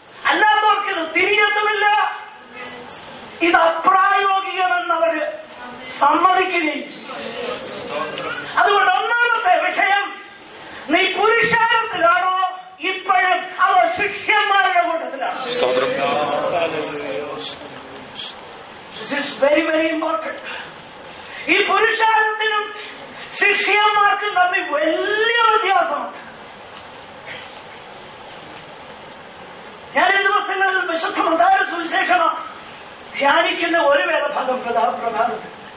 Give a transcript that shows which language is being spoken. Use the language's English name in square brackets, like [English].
[Malayalam] അല്ലാത്തവർക്ക് ഇത് തിരികത്തുമില്ല, ഇത് അപ്രായോഗികമെന്നവര് സമ്മതിക്കുകയും ചെയ്യും. അതുകൊണ്ട് ഒന്നാമത്തെ ഇന്നത്തെ വിഷയം, നീ പുരുഷാരത്തിലാണോ ഇപ്പോഴും അവർ ശിഷ്യന്മാരുടെ കൂട്ടത്തിലാണ്? [English] This is very, very important. [Malayalam] ഈ പുരുഷാരത്തിനും ശിഷ്യന്മാർക്കും തമ്മിൽ വലിയ വ്യത്യാസമുണ്ട്. ഞാൻ ഈ ദിവസങ്ങളിൽ വിശുദ്ധ മത്തായിയുടെ സുവിശേഷമാണ് ധ്യാനിക്കുന്ന ഒരു വേദഭാഗം പ്രഭാതത്തിൽ.